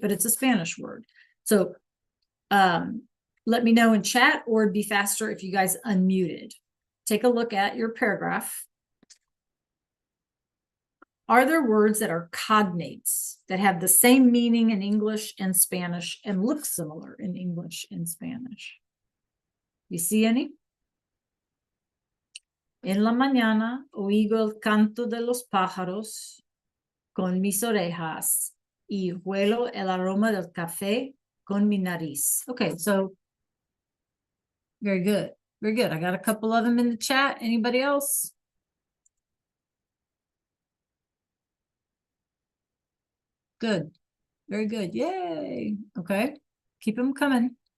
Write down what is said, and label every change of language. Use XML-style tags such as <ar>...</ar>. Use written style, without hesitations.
<en>But it's a Spanish word. So let me know in chat, or it'd be faster if you guys unmuted. Take a look at your paragraph. Are there words that are cognates that have the same meaning in English and Spanish and look similar in English and Spanish? You see any?</en> <es>En la mañana oigo el canto de los pájaros con mis orejas y huelo el aroma del café con mi nariz.</es> <en>Okay, so very good. Very good. I got a couple of them in the chat. Anybody else? Good. Very good. Yay. Okay. Keep them coming.</en>